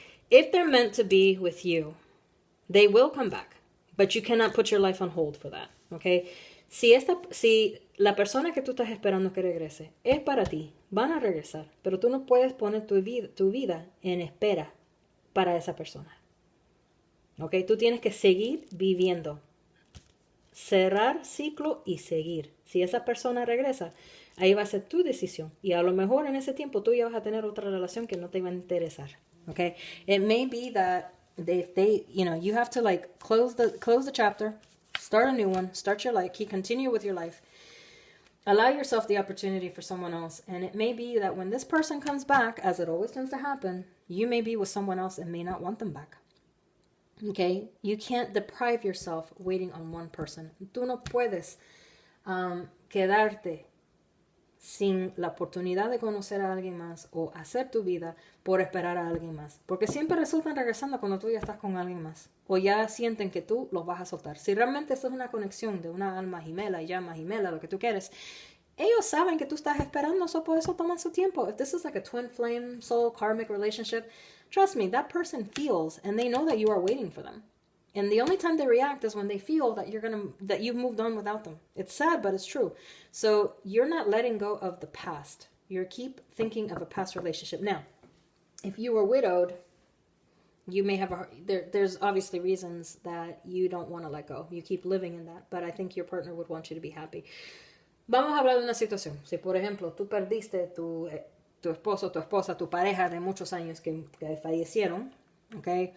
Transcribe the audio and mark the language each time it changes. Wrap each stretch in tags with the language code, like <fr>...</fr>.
<en>If they're meant to be with you, they will come back, but you cannot put your life on hold for that.</en> <es>Okay, si la persona que tú estás esperando que regrese es para ti, van a regresar, pero tú no puedes poner tu vida en espera para esa persona. ¿Ok? Tú tienes que seguir viviendo. Cerrar ciclo y seguir. Si esa persona regresa, ahí va a ser tu decisión. Y a lo mejor en ese tiempo tú ya vas a tener otra relación que no te va a interesar. ¿Ok?</es> <en>It may be that you have to like close the chapter, start a new one, start your life, continue with your life. Allow yourself the opportunity for someone else. And it may be that when this person comes back, as it always tends to happen, You may be with someone else and may not want them back. Okay? You can't deprive yourself waiting on one person.</en> <es>Tú no puedes quedarte sin la oportunidad de conocer a alguien más o hacer tu vida por esperar a alguien más. Porque siempre resultan regresando cuando tú ya estás con alguien más. O ya sienten que tú los vas a soltar. Si realmente esto es una conexión de una alma gemela y llama gemela, lo que tú quieres, ellos saben que tú estás esperando, so por eso toman su tiempo.</es> <en>If this is like a twin flame, soul, karmic relationship, trust me, that person feels and they know that you are waiting for them. And the only time they react is when they feel that that you've moved on without them. It's sad, but it's true. So you're not letting go of the past. You keep thinking of a past relationship. Now, if you were widowed, you may have there's obviously reasons that you don't want to let go. You keep living in that, but I think your partner would want you to be happy.</en> <es>Vamos a hablar de una situación. Si, por ejemplo, tú perdiste tu esposo, tu esposa, tu pareja de muchos años que fallecieron, ¿ok?</es>